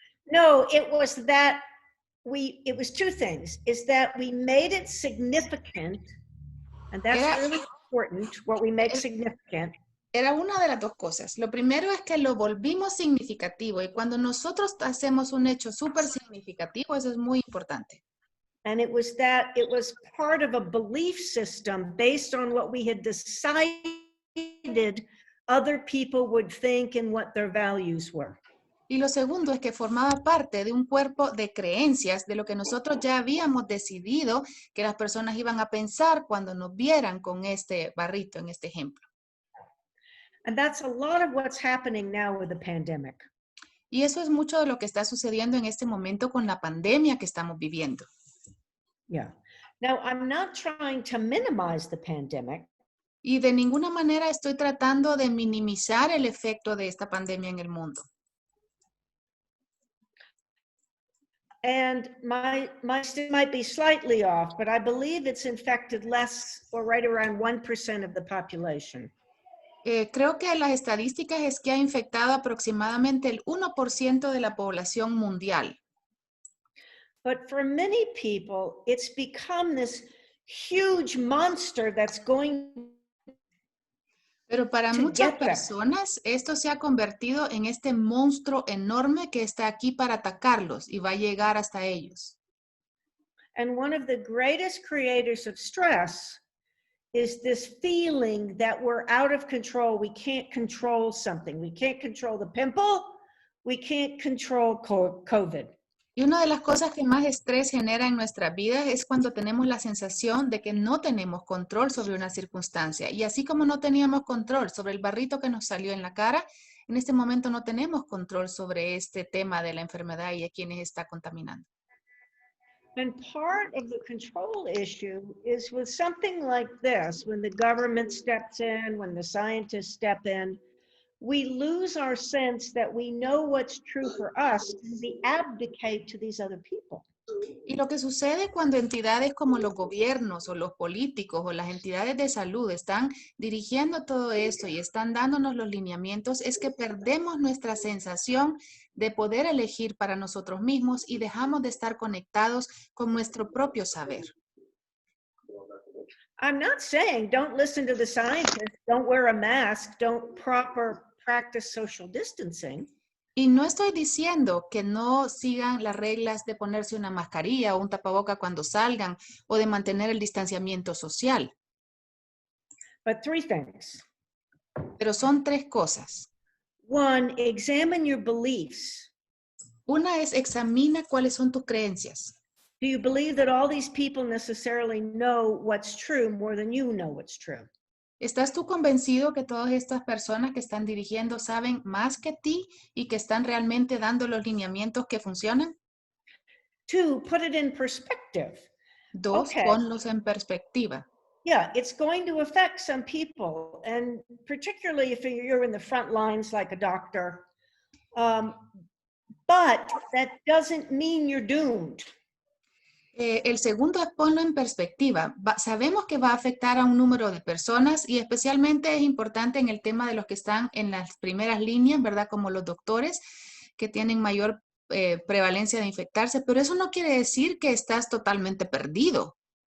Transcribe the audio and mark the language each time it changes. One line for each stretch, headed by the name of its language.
English: No, it was that it was two things, is that we made it significant, and that's really important, what we make significant.
Spanish: Era una de las dos cosas. Lo primero es que lo volvimos significativo y cuando nosotros hacemos un hecho súper significativo, eso es muy importante.
English: And it was that it was part of a belief system based on what we had decided other people would think and what their values were.
Spanish: Y lo segundo es que formaba parte de un cuerpo de creencias de lo que nosotros ya habíamos decidido que las personas iban a pensar cuando nos vieran con este barrito en este ejemplo.
English: And that's a lot of what's happening now with the pandemic.
Spanish: Y eso es mucho de lo que está sucediendo en este momento con la pandemia que estamos viviendo. Yeah.
English: Now, I'm not trying to minimize the pandemic.
Spanish: Y de ninguna manera estoy tratando de minimizar el efecto de esta pandemia en el mundo.
English: And my stat might be slightly off, but I believe it's infected less or right around 1% of the population.
Spanish: Creo que las estadísticas es que ha infectado aproximadamente el 1% de la población mundial.
English: But for many people, it's become this huge monster that's going.
Spanish: Pero para muchas personas, esto se ha convertido en este monstruo enorme que está aquí para atacarlos y va a llegar hasta ellos.
English: And one of the greatest creators of stress is this feeling that we're out of control. We can't control something. We can't control the pimple. We can't control COVID.
Spanish: Y una de las cosas que más estrés genera en nuestras vidas es cuando tenemos la sensación de que no tenemos control sobre una circunstancia. Y así como no teníamos control sobre el barrito que nos salió en la cara, en este momento no tenemos control sobre este tema de la enfermedad y a quienes está contaminando.
English: And part of the control issue is with something like this, when the government steps in, when the scientists step in, we lose our sense that we know what's true for us and we abdicate to these other people.
Spanish: Y lo que sucede cuando entidades como los gobiernos o los políticos o las entidades de salud están dirigiendo todo esto y están dándonos los lineamientos es que perdemos nuestra sensación de poder elegir para nosotros mismos y dejamos de estar conectados con nuestro propio saber.
English: I'm not saying don't listen to the scientists, don't wear a mask, don't practice social distancing.
Spanish: Y no estoy diciendo que no sigan las reglas de ponerse una mascarilla o un tapaboca cuando salgan o de mantener el distanciamiento social.
English: But three things.
Spanish: Pero son tres cosas.
English: One, examine your beliefs.
Spanish: Una es examina cuáles son tus creencias.
English: Do you believe that all these people necessarily know what's true more than you know what's true?
Spanish: ¿Estás tú convencido que todas estas personas que están dirigiendo saben más que ti y que están realmente dando los lineamientos que funcionan?
English: Two, put it in perspective.
Spanish: Dos, Okay. ponlos en perspectiva.
English: Yeah, it's going to affect some people, and particularly if you're in the front lines like a doctor. But that doesn't mean you're doomed.
Spanish: El segundo es ponlo en perspectiva. Sabemos que va a afectar a un número de personas y especialmente es importante en el tema de los que están en las primeras líneas, ¿verdad? Como los doctores que tienen mayor prevalencia de infectarse, pero eso no quiere decir que estás totalmente perdido.